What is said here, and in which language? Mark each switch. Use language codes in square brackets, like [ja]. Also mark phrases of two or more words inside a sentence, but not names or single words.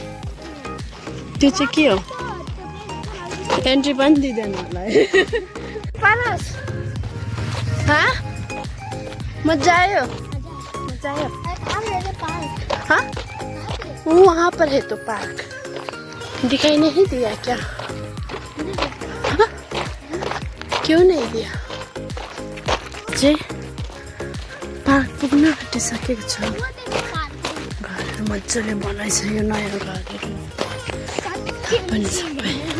[ne] त्यो चाहिँ के हो? एन्ट्री पनि दिँदैन होला है। पारस, हाँ मजा आयो? मजा आयो? [hi] हाँ, वहाँ पर है तो पार्क, दिखाई नहीं दिया क्या? हाँ? क्यों नहीं दिया? [ne] जे पार्क पुग्न आँटिसकेको छ। घरहरू मजाले बनाइसक्यो, नयाँ घरहरू पनि सबै।